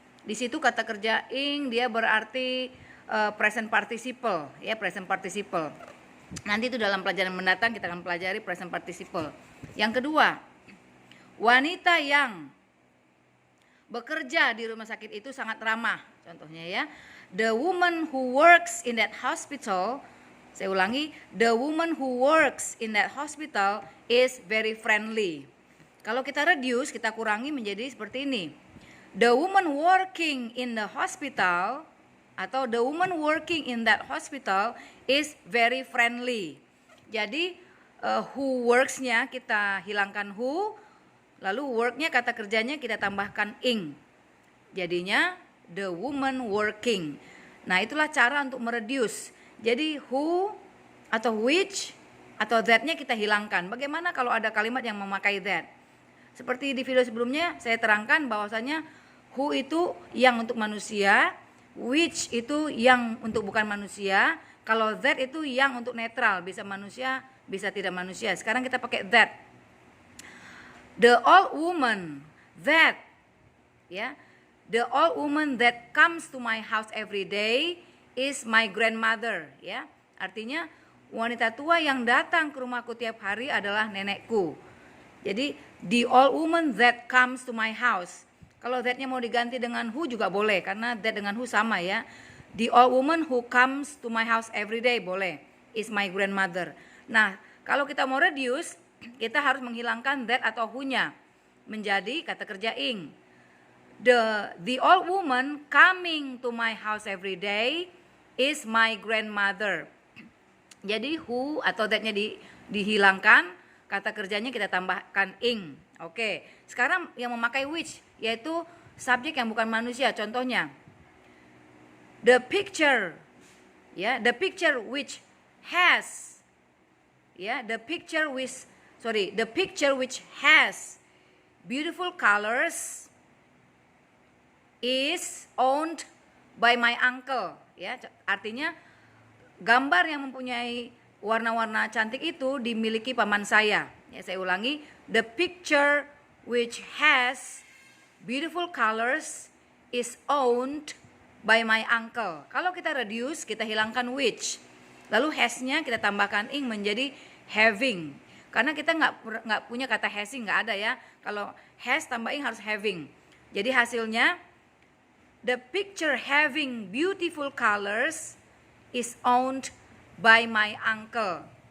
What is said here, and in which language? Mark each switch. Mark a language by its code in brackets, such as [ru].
[id] Di situ kata kerja ing dia berarti present participle ya, present participle. Nanti itu dalam pelajaran mendatang kita akan pelajari present participle. Yang kedua, wanita yang bekerja di rumah sakit itu sangat ramah. Contohnya ya, [en] the woman who works in that hospital, [id] saya ulangi, [en] the woman who works in that hospital is very friendly. [id] Kalau kita reduce, kita kurangi menjadi seperti ini. [en] The woman working in the hospital [id] atau [en] the woman working in that hospital is very friendly. [id] Jadi who works-nya kita hilangkan who, lalu work-nya kata kerjanya kita tambahkan ing. Jadinya [en] the woman working. [id] Nah, itulah cara untuk mereduce. Jadi who atau which atau that-nya kita hilangkan. Bagaimana kalau ada kalimat yang memakai that? Seperti di video sebelumnya saya terangkan bahwasanya who itu yang untuk manusia, which itu yang untuk bukan manusia, kalau that itu yang untuk netral, bisa manusia, bisa tidak manusia. Sekarang kita pakai that. [en] The old woman that ya, the old woman that comes to my house every day is my grandmother ya. [id] Artinya wanita tua yang datang ke rumahku tiap hari adalah nenekku. Jadi [en] the old woman that comes to my house. [id] Kalau that-nya mau diganti dengan who juga boleh karena that dengan who sama ya. [en] The old woman who comes to my house every day [id] boleh, [en] is my grandmother. [id] Nah, kalau kita mau reduce, kita harus menghilangkan that atau who-nya menjadi kata kerja ing. [en] The old woman coming to my house every day is my grandmother. [id] Jadi who atau that-nya dihilangkan, kata kerjanya kita tambahkan ing. Oke, sekarang yang memakai which yaitu subjek yang bukan manusia. Contohnya [en] the picture ya, the picture which has ya, the picture which has beautiful colors is owned by my uncle ya. [id] Artinya gambar yang mempunyai warna-warna cantik itu dimiliki paman saya. Ya, saya ulangi, [en] the picture which has beautiful colors is owned by my uncle. [id] Kalau kita reduce, kita hilangkan which. Lalu has-nya kita tambahkan ing menjadi having. Karena kita nggak punya kata having, nggak ada ya. Kalau has tambah ing harus having. Jadi hasilnya [en] the picture having beautiful colors is owned by my uncle.